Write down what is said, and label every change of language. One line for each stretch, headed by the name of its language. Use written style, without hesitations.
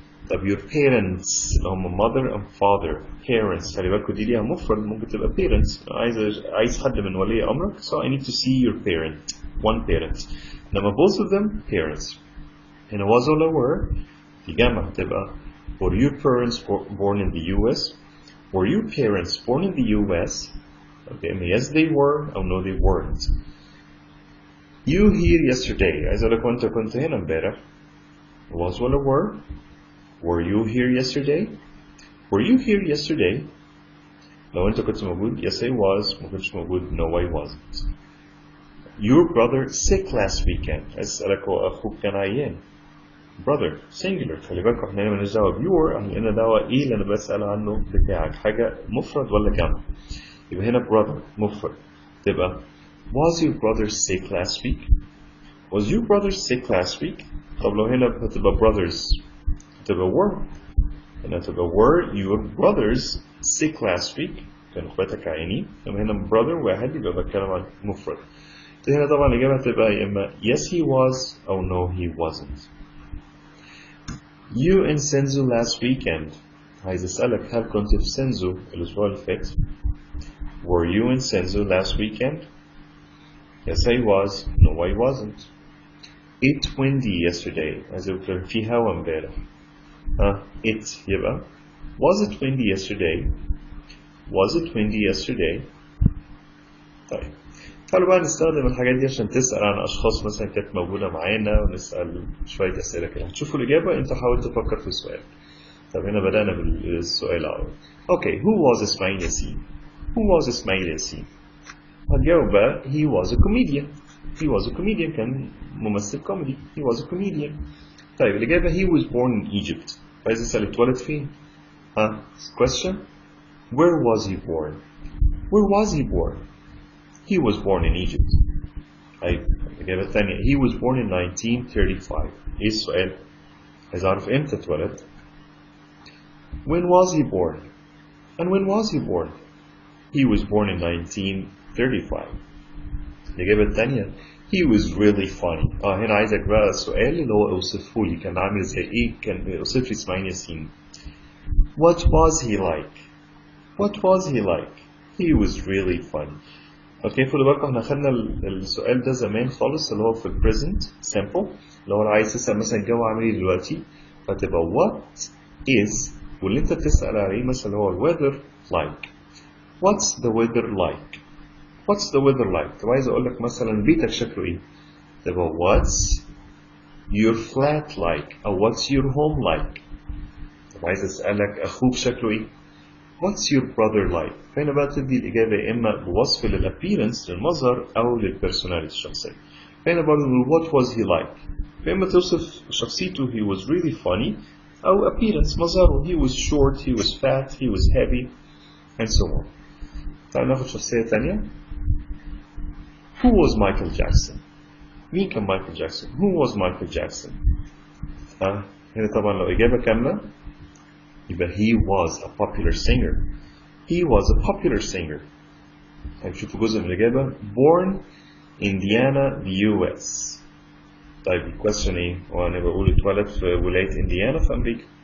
English: طب your parents اللي هم mother and father.
Arabic: Parents خلي بالكوا دي ليها مفرد، ممكن تبقى parents.
English: عايز حد من ولي أمرك so I need to see your parent. One parent. إنما both of them parents. هنا was ولا were في جمع تبقى were your parents born in the US? Were your parents born in the US? Okay, yes they were or no they weren't.
Arabic: You here yesterday. عايز أقول لك وأنت كنت هنا امبارح.
English: Was ولا were? Were you here yesterday? Were you here yesterday?
Arabic: لو أنت كنت موجود yes I was، ما كنتش موجود no I wasn't.
English: Your brother sick last weekend.
Arabic: عايز أسألك هو أخوك كان عيان. Brother singular. خلي بالكوا احنا هنا مالناش دعوة بيور، احنا لنا دعوة ايه اللي أنا بسأل عنه بتاعك، حاجة مفرد ولا جمع.
English: يبقى هنا brother مفرد تبقى Was your brother sick last week? Was your brother sick last week?
Arabic: طب لو هنا هتبقى brothers هتبقى were.
English: هنا هتبقى were your brothers sick last week؟ كانوا اخواتك عيانين.
Arabic: لما هنا brother واحد يبقى بتكلم عن مفرد. هنا طبعا الإجابة هتبقى يا إما yes he was أو no he wasn't.
English: You in Senzu last weekend.
Arabic: عايز أسألك هل كنت في سنزو الأسبوع اللي فات؟ Were you in Senzu last weekend?
English: Yes I was. No I wasn't. It windy yesterday.
Arabic: عايز أقول كان في هوا امبارح.
English: It يبقى Was it windy yesterday? Was it windy yesterday?
Arabic: طيب تعالوا بقى نستخدم الحاجات دي عشان تسأل عن أشخاص مثلا كانت موجودة معانا، ونسأل شوية أسئلة كده. هتشوفوا الإجابة أنت حاول تفكر في السؤال. طب هنا بدأنا بالسؤال أهو.
English: Okay, who was إسماعيل ياسين؟ Who was إسماعيل ياسين؟ هتجاوب بقى he was a comedian. He was a comedian كان ممثل كوميدي. He was a comedian. طيب الإجابة he was born in Egypt.
Arabic: عايز أسأل اتولد فين؟ Question.
English: Where was he born? Where was he born? He was born in Egypt. طيب الإجابة الثانية he was born in 1935. إيه السؤال؟ عايز أعرف إمتى اتولد. When was he born? And when was he born? He was born in 1935. الإجابة الثانية he was really funny.
Arabic: هنا عايزك بقى السؤال اللي هو اوصفه لي كان عامل زي إيه؟ كان اوصف لي إسماعيل ياسين.
English: What was he like? What was he like? He was really funny.
Arabic: اوكي خدوا بالكم احنا خدنا السؤال ده زمان خالص اللي هو في present simple اللي هو لو عايز تسأل مثلا الجو عامل ايه دلوقتي فتبقى what is واللي انت بتسأل عليه مثلا اللي هو weather like.
English: What's the weather like? What's the weather like? طب عايز اقول لك مثلا بيتك شكله ايه؟ تبقى what's your flat like او what's your home like.
Arabic: طب عايز اسألك اخوك شكله ايه؟ What's your brother like? فهنا بقى تدي الإجابة يا إما بوصف للappearance للمظهر أو للpersonality الشخصية.
English: فهنا برضه what was he like؟ فإما توصف شخصيته he was really funny أو appearance مظهره he was short, he was fat, he was heavy and so on.
Arabic: تعال ناخد شخصية تانية.
English: Who was Michael Jackson? مين كان Michael Jackson? Who was Michael Jackson?
Arabic: هنا طبعا لو إجابة كاملة يبقى he was a popular singer.
English: He was a popular singer. هنشوف جزء من الإجابة. Born Indiana, the US.
Arabic: طيب الكويستشن إيه؟ وأنا بقول اتولد في ولاية إنديانا في أمريكا.